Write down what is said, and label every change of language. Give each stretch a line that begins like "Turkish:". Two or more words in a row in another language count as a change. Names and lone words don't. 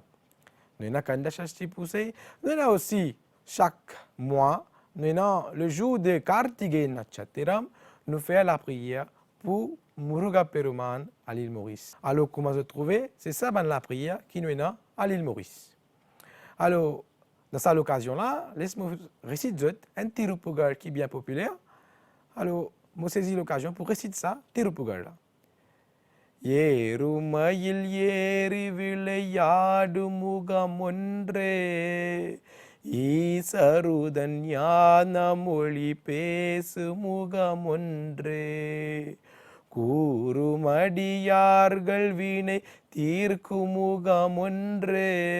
French: Nous avons Kanda Shasti Poussé. Nous avons aussi, chaque mois, nous avons le jour de Kartige Natchatiram, nous faisons la prière pour Muruga Peruman à l'île Maurice. Alors, comment se trouver? C'est ça la prière qui nous est à l'île Maurice. Alors, dans cette occasion-là, laisse-moi réciter un Tirupugar qui est bien populaire. Alors, je saisis l'occasion pour réciter ça, Tirupugar.
Tamil: ஏறுமயில் ஏறி விளையாடு முகமொன்றே ஈசருதன் ஞான மொழி பேசு முகமொன்றே கூறுமடியார்கள் வினை தீர்க்கும் முகமொன்றே